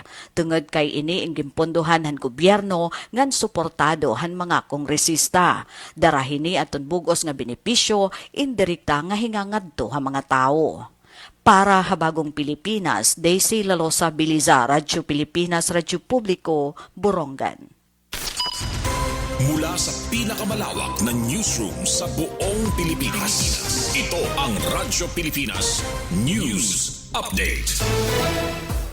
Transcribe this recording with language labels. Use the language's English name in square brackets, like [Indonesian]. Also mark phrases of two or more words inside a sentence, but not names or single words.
[Waray] Tungod kay ini ing gimpondohan han gobyerno ngan suportado han mga kongresista. Darahini aton bugos nga benepisyo indirekta nga hingangadto ha mga tao. Para Habagong Pilipinas, Daisy Lalosa Biliza, Radyo Pilipinas, Radyo Publiko, Borongan. [Filipino] Mula sa pinakamalawak na newsroom sa buong Pilipinas, ito ang Radyo Pilipinas News Update.